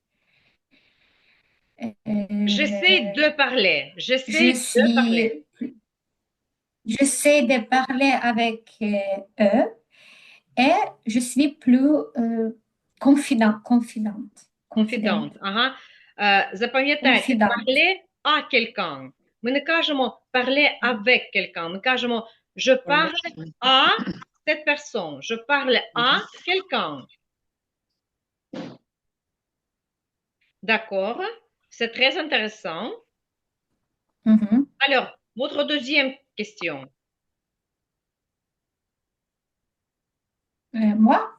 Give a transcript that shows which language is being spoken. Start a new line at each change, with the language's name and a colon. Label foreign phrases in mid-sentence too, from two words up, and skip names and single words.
French: J'essaie de parler. Je J'essaie de parler. suis, j'essaie de parler avec eux et je suis plus confidente. Confidente.
Ukrainian: Ага. Запам'ятайте,
French: Confidente. parler à quelqu'un.
Ukrainian: Ми не кажемо
French: parler avec quelqu'un.
Ukrainian: Ми кажемо
French: je parle à cette personne. Je parle à quelqu'un. D'accord? C'est très intéressant. Mhm. Alors, votre deuxième question. Moi?